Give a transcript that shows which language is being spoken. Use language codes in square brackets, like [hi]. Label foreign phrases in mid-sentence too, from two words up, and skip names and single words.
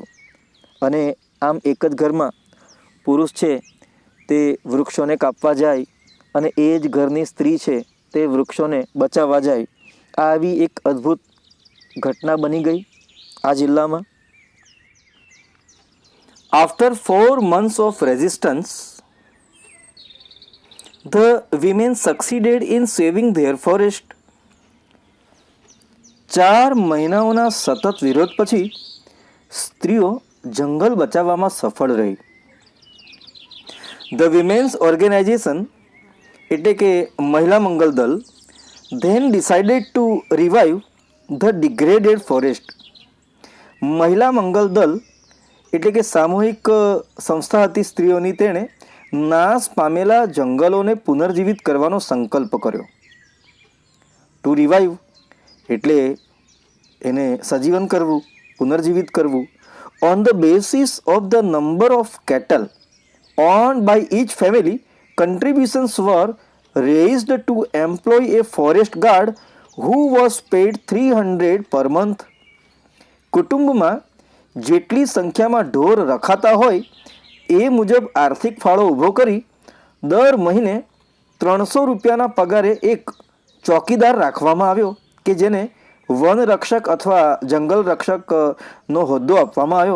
[gu] અને આમ એક જ ઘરમાં પુરુષ છે તે વૃક્ષોને કાપવા જાય અને એ જ ઘરની સ્ત્રી છે તે વૃક્ષોને બચાવવા જાય. આવી એક અદ્ભુત ઘટના બની ગઈ આ જિલ્લામાં. [en] આફ્ટર 4 months of resistance, the women succeeded in saving their forest. [gu] 4 મહિનાઓના સતત વિરોધ પછી સ્ત્રીઓ જંગલ બચાવવામાં સફળ રહી. [en] the women's organization [gu] એટલે કે મહિલા મંગલ દળ [en] then decided to revive the degraded forest. [gu] મહિલા મંગલ દળ એટલે કે સામૂહિક સંસ્થા હતી સ્ત્રીઓની, તેણે નાશ પામેલા જંગલોને પુનર્જીવિત કરવાનો સંકલ્પ કર્યો. [en] to revive [gu] એટલે એને સજીવન કરવું, પુનર્જીવિત કરવું. [en] on the basis of the number of cattle owned by each family, contributions were raised to employ a forest guard who was paid 300 per month. [gu] કુટુંબમાં જેટલી સંખ્યામાં ઢોર રખાતા હોય એ મુજબ આર્થિક ફાળો ઊભો કરી દર મહિને 300 રૂપિયાના પગારે એક ચોકીદાર રાખવામાં આવ્યો કે જેને વન રક્ષક અથવા જંગલ રક્ષકનો હોદ્દો આપવામાં આવ્યો.